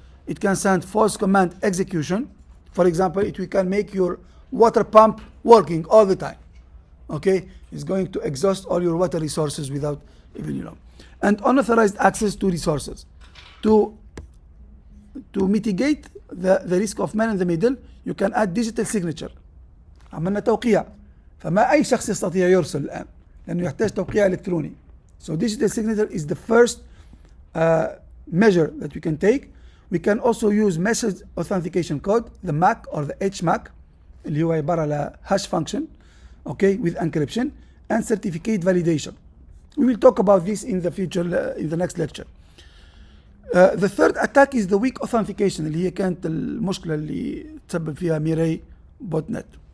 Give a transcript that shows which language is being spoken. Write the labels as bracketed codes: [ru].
[en] It can send false command execution. For example, we can make your water pump working all the time. Okay, it's going to exhaust all your water resources without even and unauthorized access to resources. To mitigate the risk of man in the middle, you can add digital signature. [ar] عملنا توقيع، فما أي شخص يستطيع يرسل الآن لأنه يحتاج توقيع إلكتروني. [en] So digital signature is the first measure that we can take. We can also use message authentication code, the MAC or the HMAC, [ar] اللي هو عبارة على [en] hash function, okay, with encryption and certificate validation. We will talk about this in the future, in the next lecture. The third attack is the weak authentication, [ar] اللي هي كانت المشكلة اللي تسبب فيها [en] Mirai botnet.